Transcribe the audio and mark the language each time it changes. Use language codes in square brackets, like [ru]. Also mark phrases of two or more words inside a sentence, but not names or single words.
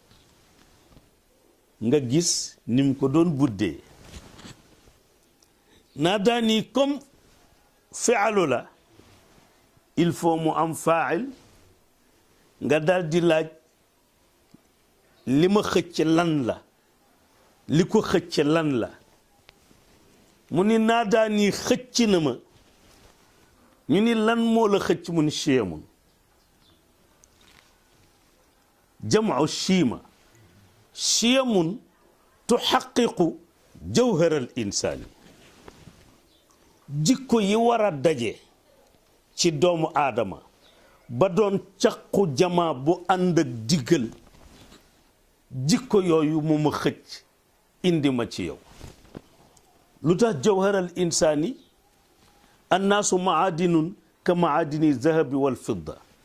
[wo] nga gis ni mu ko doon buddee naadaani comme fi'alu la [fr] il faut [wo] mu am faa'il nga dal di laaj li ma xëcc lan la li ko xëcc lan la mu ni naadaani xëcc na ma ñu ni lan moo la xëcc mu ni chiyamun [ar] جمع قيمة قيم تحقق جوهر الإنسان [wo] jikko yi war a daje ci doomu aadama ba doon caqu jamaa bu ànd ak diggal jikko yooyu mu ma xëcc indi ma ci yow lu tax [ar] جوهر الإنسان الناس معادن كمعادن الذهب والفضة